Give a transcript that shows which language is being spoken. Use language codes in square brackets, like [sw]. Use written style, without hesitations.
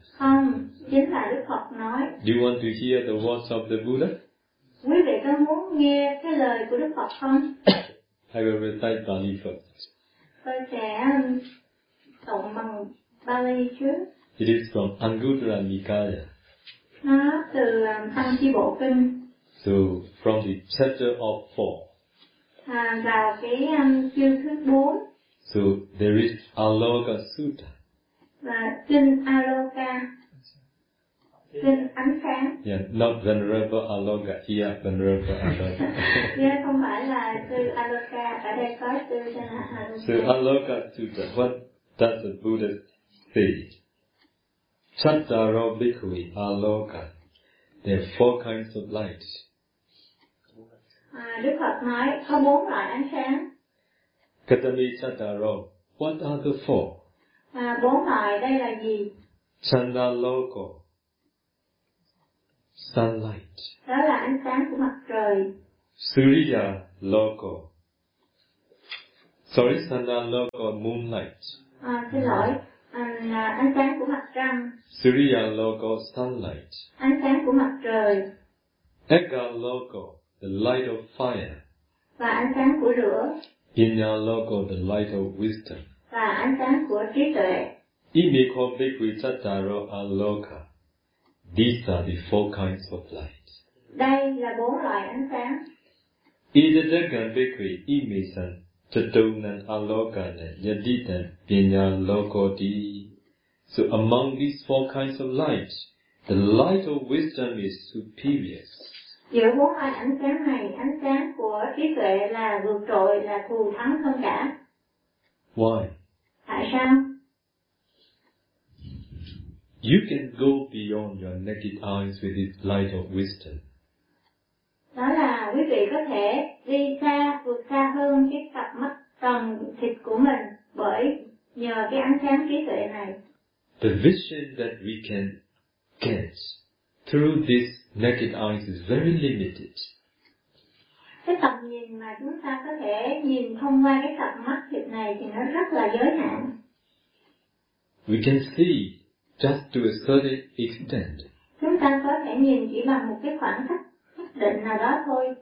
[vi] Không, chính là Đức Phật nói. [en] Do you want to hear the words of the Buddha? [vi] Quý vị có muốn nghe cái lời của Đức Phật không? [en] I will recite Bali first. [vi] Tôi sẽ tụng bằng Bali trước. [en] It is from Anguttara Nikaya. [vi] Nó từ Thanh Chi Bộ Kinh. [en] So, from the chapter of 4. [vi] Vào cái chương thứ 4. [en] So, there is Aloka Sutta. [vi] Và Kinh Aloka. Kinh ánh sáng. [en] Yeah, not Venerable Aloka. Yeah, Venerable Aloka. [vi] Yeah, không phải là sư Aloka, ở đây có sư Aloka. Sư Aloka Sutta. [en] What does the Buddha say? [pi] Chattaro Bhikkhuvi Aloka. [en] There are four kinds of light. [vi] Đức Phật nói có bốn loại ánh sáng. [pi] Katami Chattaro. [en] What are the four? [vi] Bốn loại đây là gì? [pi] Chanda Loko. [en] Sunlight. [vi] Đó là ánh sáng của mặt trời. [pi] Surya Loko. [en] Sorry, [pi] Chanda Loko, [en] moonlight. [vi] Ánh sáng của mặt trăng. [pi] Surya Loko, [en] sunlight. [vi] Ánh sáng của mặt trời. [pi] Agga Loko, [en] the light of fire. [vi] Và ánh sáng của lửa. [en] Vijna Loko, the light of wisdom. [vi] Và ánh sáng của trí tuệ. [pi] Imiko Bhikkhu Chattaro Aloka. [en] These are the four kinds of light. [vi] Đây là bốn loại ánh sáng. [pi] Idadagan Bhikkhu Imisan Chattonan Alokana Yaditan Vijna Lokoti. [en] So among these four kinds of light, the light of wisdom is superior. [vi] Giữa bốn loại ánh sáng này, ánh sáng của trí tuệ là vượt trội, là thù thắng hơn cả. [en] Why? [vi] Tại sao? [en] You can go beyond your naked eyes with this light of wisdom. [vi] Đó là quý vị có thể đi xa, vượt xa hơn cái cặp mắt trần thịt của mình bởi nhờ cái ánh sáng trí tuệ này. [en] The vision that we can get through this naked eyes is very limited. [vi] Cái tầm nhìn mà chúng ta có thể nhìn thông qua cái cặp mắt thịt này thì nó rất là giới hạn. [en] We can see just to a certain extent. [vi] Chúng ta có thể nhìn chỉ bằng một cái khoảng cách nhất định nào đó thôi.